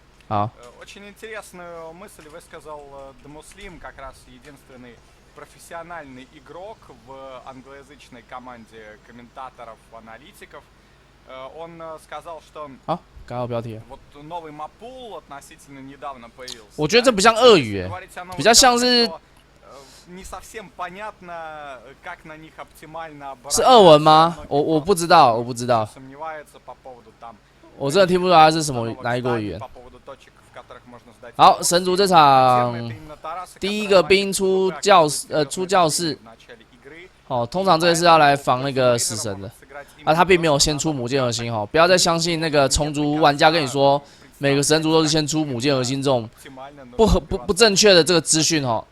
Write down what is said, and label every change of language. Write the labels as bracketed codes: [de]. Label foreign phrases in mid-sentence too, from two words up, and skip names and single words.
[ru] Очень интересную мысль высказал Демуслим, как раз единственный профессиональный игрок в англоязычной команде комментаторов-аналитиков. Он сказал, что вот новый мапул относительно недавно появился. [zh] 我觉得这不像俄语，比较像是。 [ru] Не совсем понятно, как на них оптимально обороняться. [zh] 是俄文吗？我不知道，我不知道。 [ru] Сомневается по поводу там. [zh] 我真的听不出来是什么哪一国语言。好，神族这场第一个兵出教室。哦，通常这个是要来防那个死神的，啊，他并没有先出母舰核心哦，不要再相信那个虫族玩家跟你说每个神族都是先出母舰核心这种不正确的这个资讯哦。